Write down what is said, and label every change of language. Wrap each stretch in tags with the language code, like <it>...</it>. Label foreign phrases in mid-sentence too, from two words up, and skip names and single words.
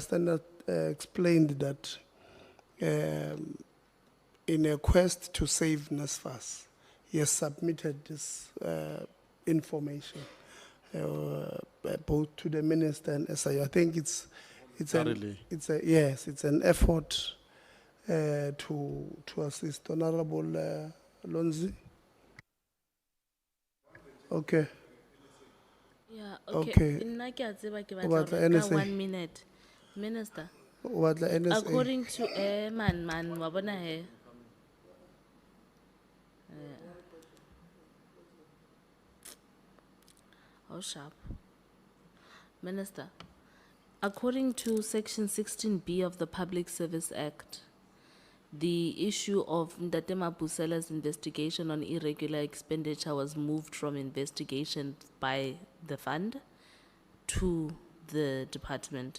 <en>Standard explained that in a quest to save NSFAS, he has submitted this information both to the minister and SIU. I think it's Thoroughly. it's an effort to assist. Honorable Lonzi. Okay. Yeah, Okay.</en> <st>okay. Nna ke a tseba ke batla batla hore ka NSA.</st> <en>1 minute. Minister,</en> <st>O batla NSA.</st> <en>according to man,</en> <st>wa bona he.</st> <en>How sharp. Minister, according to Section 16B of the Public Service Act, the issue of Ndate Mabusela's investigation on irregular expenditure was moved from investigation by the fund to the department.</en>